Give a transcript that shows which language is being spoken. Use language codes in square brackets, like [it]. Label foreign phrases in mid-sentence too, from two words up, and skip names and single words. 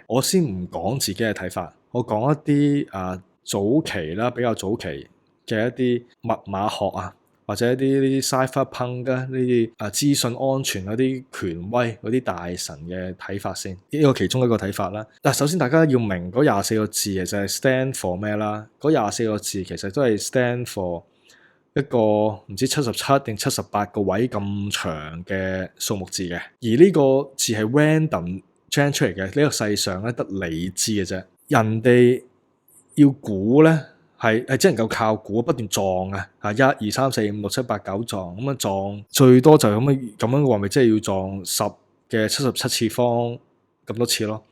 [yue] 我先唔講自己嘅睇法，我講一啲早期啦，比較早期嘅一啲密碼學啊。或者一啲呢啲 cypherpunk 啊，呢啲資訊安全嗰啲權威嗰啲大神嘅睇法先，呢個其中一個睇法啦。嗱，首先大家要明嗰24個字其實係 [en] stand for [yue] 咩啦？嗰24個字其實都係 [en] stand for [yue] 一個唔知77定78個位咁長嘅數目字嘅，而呢個字係 [en] random generate [yue] 出嚟嘅，呢個世上咧得你知嘅啫，人哋要估咧。係只能夠靠估不斷撞啊！1、2、3、4、5、6、7、8、9撞咁樣撞，最多就咁樣嘅話，咪即係要撞10嘅77次方咁多次咯。